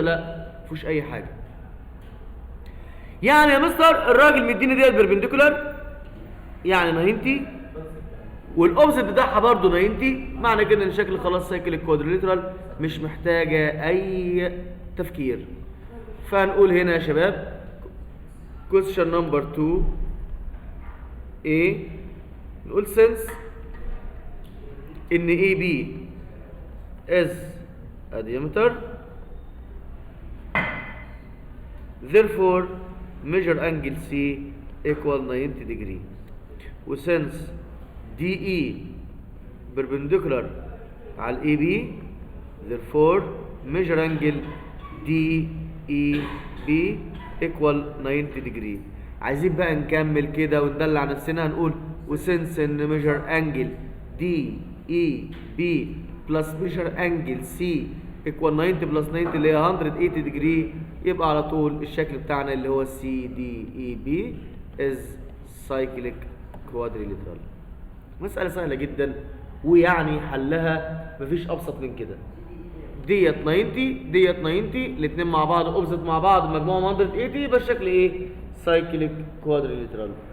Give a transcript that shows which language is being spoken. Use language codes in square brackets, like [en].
[ar] لا مفيش اي حاجه. يعني يا مستر الراجل مديني ديت بيربنديكولار يعني 90، والاوبزيت بتاعها برضه 90. معنى كده ان شكل خلاص سايكل الكوادريلاترال مش محتاجه اي تفكير. فهنقول هنا يا شباب [en] question number 2 A. [ar] نقول [en] since ان AB is a diameter therefore measure angle C equal 90 degree. وsince DE perpendicular [ar] على [en] AB therefore measure angle DEB equal 90 degree. [ar] عايزين بقى نكمل كده وندلع نفسنا. هنقول وسنس ان [en] measure angle DEB plus measure angle C equal 90 plus 90 اللي هي 180 degree، [ar] يبقى على طول الشكل بتاعنا اللي هو [en] CDEB is cyclic quadrilateral. [ar] مسألة سهلة جدا ويعني حلها مفيش أبسط من كده. ديت 90 ديت 90، الاثنين مع بعض اوبزيت مع بعض مجموعهم 180، يبقى الشكل سايكليك كوادريلاترال.